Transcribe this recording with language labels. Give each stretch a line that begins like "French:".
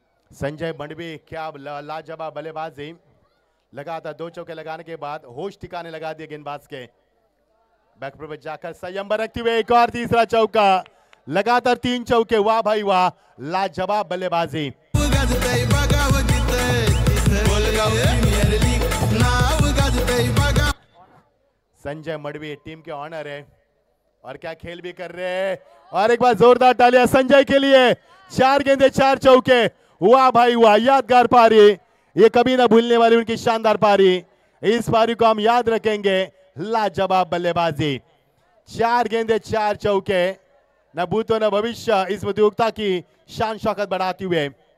Hindi: संजय मंडवी, क्या लाजवाब बल्लेबाजी। लगातार 2 चौके लगाने के बाद होश ठिकाने लगा दिए गेंदबाज के। बैकफुट पर जाकर संयम रखते हुए एक और तीसरा चौका, लगातार 3 चौके। वाह भाई वाह, लाजवाब बल्लेबाजी।
Marathi: गाजतंय बघावं तिथं तिथं गोलगाव प्रीमियर लीग नाव गाजतंय बघा।
Hindi: संजय मडवी टीम के ऑनर है और क्या खेल भी कर रहे हैं। और एक बार जोरदार तालियां संजय के लिए। 4 गेंदे 4 चौके। वाह भाई वाह, यादगार पारी, ये कभी ना भूलने वाली उनकी शानदार पारी। इस पारी को हम याद रखेंगे। लाजवाब बल्लेबाजी, 4 गेंदे 4 चौके, न भूतो न भविष्य इस प्रतियोगिता की शान शौकत बढ़ाते हुए।